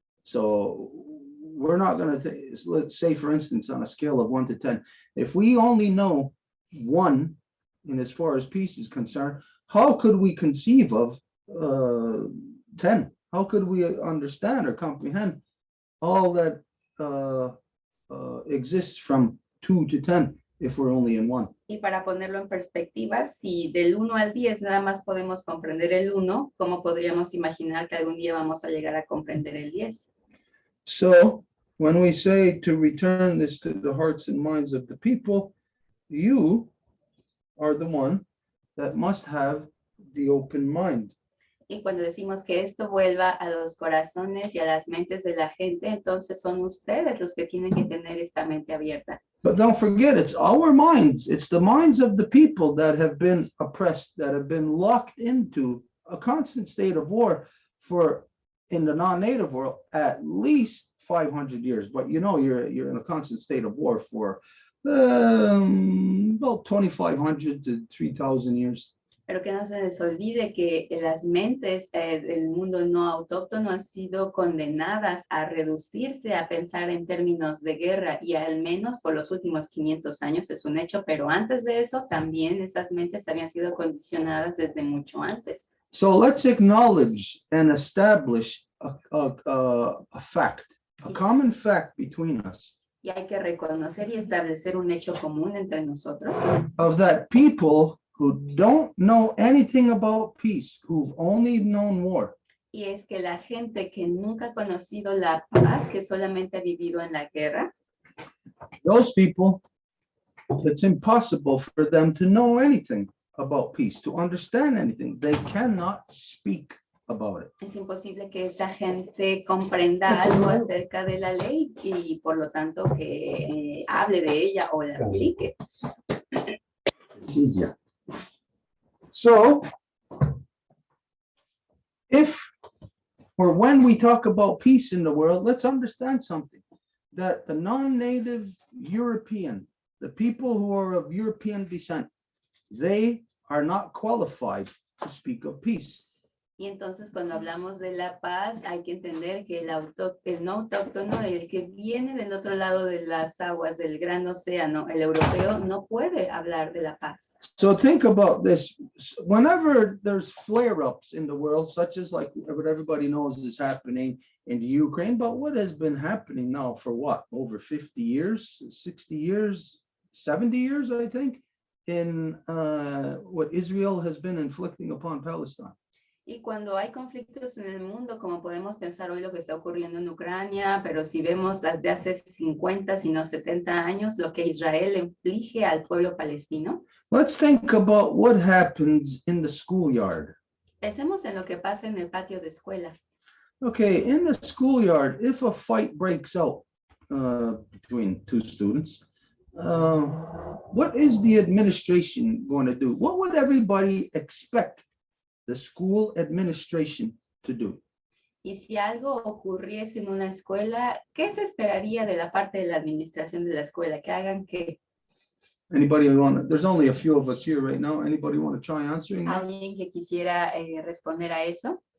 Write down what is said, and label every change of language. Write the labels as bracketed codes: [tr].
[en] So we're not going to, let's say, for instance, on a scale of 1 to 10, if we only know 1 in as far as peace is concerned, how could we conceive of 10? How could we understand or comprehend all that exists from 2 to 10 if we're only in 1? [es] Y para ponerlo en perspectiva, si del 1 al 10 nada más podemos comprender el 1, ¿cómo podríamos imaginar que algún día vamos a llegar a comprender el 10? [en] So when we say to return this to the hearts and minds of the people, you are the one that must have the open mind. [es] Y cuando decimos que esto vuelva a los corazones y a las mentes de la gente, entonces son ustedes los que tienen que tener esta mente abierta. [en] But don't forget, it's our minds. It's the minds of the people that have been oppressed, that have been locked into a constant state of war for, in the non-native world, at least 500 years. But you know, you're in a constant state of war for about 2,500 to 3,000 years. [es] Pero que no se les olvide que las mentes del mundo no autóctono han sido condenadas a reducirse a pensar en términos de guerra, y al menos por los últimos 500 años es un hecho, pero antes de eso también esas mentes habían sido condicionadas desde mucho antes. [en] So let's acknowledge and establish a fact, a common fact between us, [es] Y hay que reconocer y establecer un hecho común entre nosotros, [en] of that people who don't know anything about peace, who've only known war, [es] y es que la gente que nunca ha conocido la paz, que solamente ha vivido en la guerra, [en] those people, it's impossible for them to know anything about peace, to understand anything. They cannot speak about it. [es] es imposible que esta gente comprenda algo acerca de la ley y por lo tanto que hable de ella o la aplique. [en] It's easier. So, if or when we talk about peace in the world, let's understand something, that the non-native European, the people who are of European descent, they are not qualified to speak of peace. [es] Y entonces cuando hablamos de la paz hay que entender que el no autóctono, el que viene del otro lado de las aguas del gran océano, el europeo, no puede hablar de la paz. [en] So think about this. Whenever there's flare-ups in the world, such as like what everybody knows is happening in Ukraine, but what has been happening now for what, over 50 years, 60 years, 70 years, I think, in what Israel has been inflicting upon Palestine. [es] Y cuando hay conflictos en el mundo, como podemos pensar hoy lo que está ocurriendo en Ucrania, pero si vemos desde hace 50, sino 70 años, lo que Israel inflige al pueblo palestino. [en] Let's think about what happens in the schoolyard. [es] Pensemos en lo que pasa en el patio de escuela. [en] Okay, in the schoolyard, if a fight breaks out between two students, what is the administration going to do? What would everybody expect the school administration to do? [es] Y si algo ocurriese en una escuela, ¿qué se esperaría de la parte de la administración de la escuela? Que hagan que [en] Anybody want? There's only a few of us here right now. Anybody want to try answering that? [es] alguien que quisiera responder a eso.